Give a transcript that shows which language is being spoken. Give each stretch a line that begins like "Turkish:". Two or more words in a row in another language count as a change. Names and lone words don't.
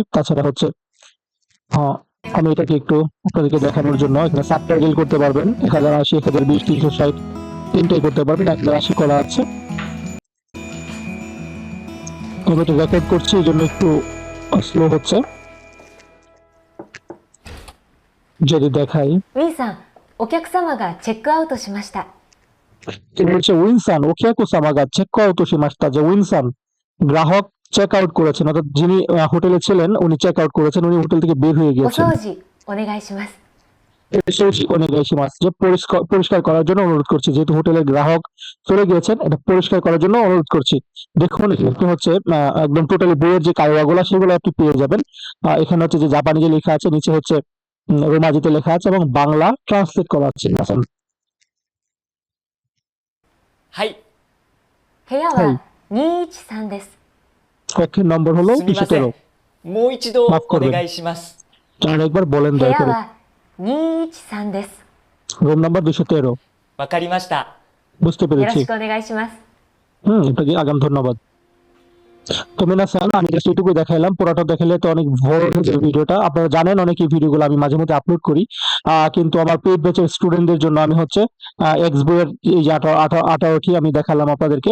Bangla: তাছাড়া হচ্ছে আহ, আমি এটাকে একটু আপনাদেরকে দেখানোর জন্য এখানে সাবটাইটেল করতে পারবেন। 1080, 1020, 360 তিনটাই করতে পারবেন। 1080 করা আছে। আমি এটা রেকর্ড করছি, এই জন্য একটু স্লো হচ্ছে। যদি দেখাই,
Japanese: ウィンさん、お客様がチェックアウトしました。
Bangla: এটা হচ্ছে
Japanese: ウィンさん お客様が チェックアウト しました.
Bangla: যে উইনসান গ্রাহক চেক আউট করেছেন, অর্থাৎ যিনি হোটেলে ছিলেন উনি চেক আউট করেছেন, উনি হোটেল থেকে বের হয়ে
Japanese: お
Bangla: গিয়েছেন।
Japanese: 掃除お願いします。
Bangla: যে পরিষ্কার করার জন্য অনুরোধ করছি। যেহেতু হোটেলের গ্রাহক চলে গিয়েছেন, এটা পরিষ্কার করার জন্য অনুরোধ করছি। দেখুন এখানে হচ্ছে একদম টোটালি বইয়ের যে কাইওয়াগুলো সেগুলো আপনি পেয়ে যাবেন। এখানে হচ্ছে যে জাপানি যে লেখা আছে, নিচে হচ্ছে রোমাজিতে লেখা আছে এবং বাংলা ট্রান্সলেট করা আছে।
Japanese: はい、部屋はいは213です。
Bangla: কক্ষের নম্বর হলো
Japanese: すみませ
Bangla: 213।
Japanese: ん。もう一度
Bangla: মাফ
Japanese: お
Bangla: করবেন,
Japanese: 願いします。
Bangla: আর একবার বলেন
Japanese: 部
Bangla: দয়া
Japanese: 屋
Bangla: করে।
Japanese: は213です。
English: room number
Bangla: 213।
Japanese: わかりました。
Bangla: বুঝতে
Japanese: よろ
Bangla: পেরেছি।
Japanese: しくお願いします。
Bangla: আপনাকে আগাম ধন্যবাদ। তো মিনাসান, আমি জাস্ট এটুকু দেখাইলাম, পুরোটা দেখালে তো অনেক বড় হয়ে যাবে ভিডিওটা। আপনারা জানেন অনেক এই ভিডিওগুলো আমি মাঝে মধ্যে আপলোড করি, কিন্তু আমার পেইড ব্যাচের স্টুডেন্টদের জন্য আমি হচ্ছে এক্স বইয়ের এই যে 18টি আমি দেখালাম আপনাদেরকে।